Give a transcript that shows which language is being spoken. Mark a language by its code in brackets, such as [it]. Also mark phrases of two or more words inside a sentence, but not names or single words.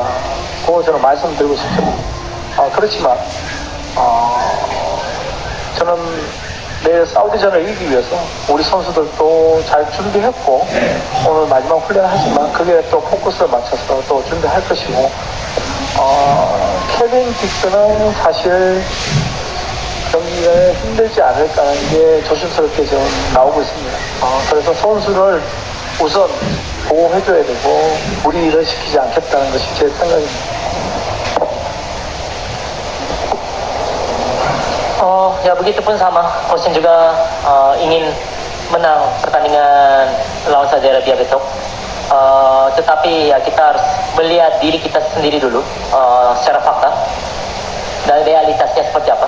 [ko] 그거 저는 말씀드리고 싶습니다. 그렇지만, 저는 내일 사우디전을 이기기 위해서 우리 선수들도 잘 준비했고, 오늘 마지막 훈련을 하지만 그게 또 포커스를 맞춰서 또 준비할 것이고, 케빈 딕스는 사실 경기가 힘들지 않을까 하는 게 조심스럽게 지금 나오고 있습니다. 그래서 선수를 우선 보호해줘야 되고 무리를 시키지 않겠다는 것이 제 생각입니다. [id] Ya begitupun sama, Coach Shin juga ingin menang pertandingan lawan Saudi Arabia besok. Tetapi ya kita harus melihat diri kita sendiri dulu secara fakta dan realitasnya seperti apa.